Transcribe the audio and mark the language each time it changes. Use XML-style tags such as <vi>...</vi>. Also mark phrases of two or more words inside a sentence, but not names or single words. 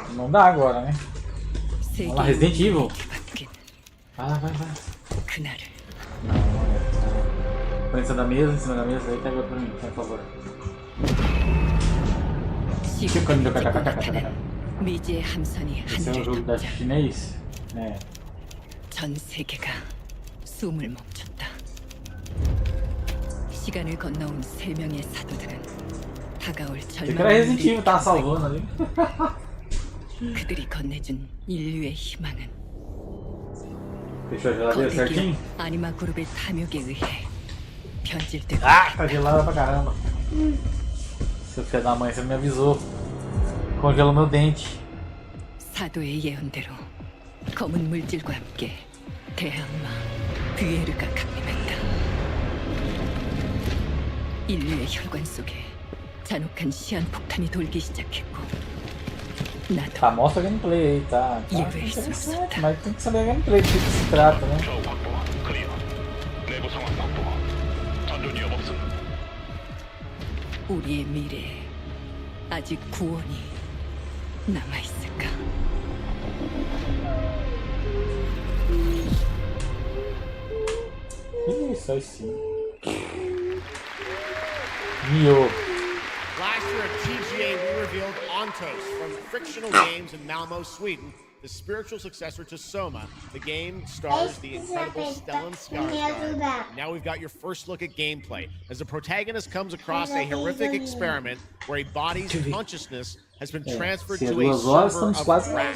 <pt>Não dá agora, né? Vamos lá, Resident Evil. Vai. Não. Põe em cima da mesa, aí pega outra pra mim, por favor. Esse é um jogo da chinês? É.</pt> <ko>전 세계가 숨을 멈췄다. 시간을 건너온 세 명의 사도들은 다가올 절망을</ko> <pt>Resident tá salvando ali.</pt> <ko>그들이 건네준 인류의 희망은</ko> <pt>Fechou a geladeira certinho?</pt> <ko>아니마 그룹의 탐욕에 의해 변질되고</ko> <pt>Ah, tá gelada pra caramba. Seu filho da mãe, você não me avisou. Congelou meu dente.</pt> <ko>사도의 예언대로 검은 물질과 함께 대항마 뷰에르가 강림했다. 인류의 혈관 속에 잔혹한 시한폭탄이 돌기 시작했고 나도</ko> <pt>Tá, mostra a gameplay aí, tá? Interessante, mas tem que saber a gameplay do que se trata, né?</pt> <ko>우리의 미래에 아직 구원이 남아있을까?</ko> <pt>Isso aí sim. Mio.</pt> <en>Last year at TGA, we revealed Ontos from Frictional Games in Malmo, Sweden, the spiritual successor to Soma. The game stars the incredible Stellan Skarsgård. Now we've got your first look at gameplay, as the protagonist comes across a horrific experiment where a body's consciousness has been transferred to a server of rats.</en>